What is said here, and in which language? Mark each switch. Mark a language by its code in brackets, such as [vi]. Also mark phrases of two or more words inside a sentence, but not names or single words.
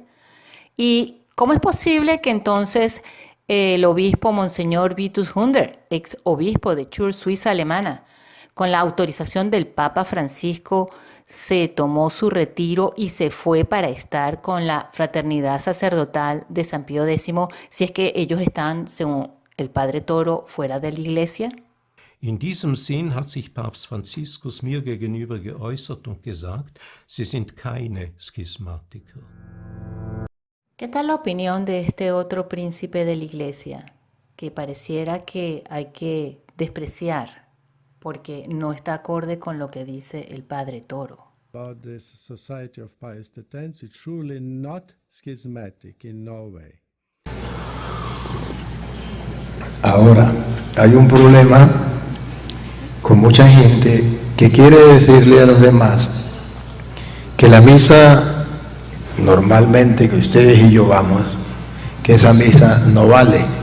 [es] ¿Y cómo es posible que entonces el obispo Monseñor Vitus Hunder, ex obispo de Chur, Suiza alemana, con la autorización del Papa Francisco, se tomó su retiro y se fue para estar con la fraternidad sacerdotal de San Pío X, si es que ellos están, según el Padre Toro, fuera de la iglesia? [de] In diesem Sinn hat sich Papst Franziskus mir gegenüber geäußert und gesagt, sie sind keine Schismatiker. [es] ¿Qué tal la opinión de este otro príncipe de la iglesia, que pareciera que hay que despreciar porque no está acorde con lo que dice el Padre Toro? [en] About the Society of Pius X, it's surely not schismatic in Norway. [es] Ahora, hay un problema con mucha gente que quiere decirle a los demás que la misa normalmente que ustedes y yo vamos, que esa misa no vale.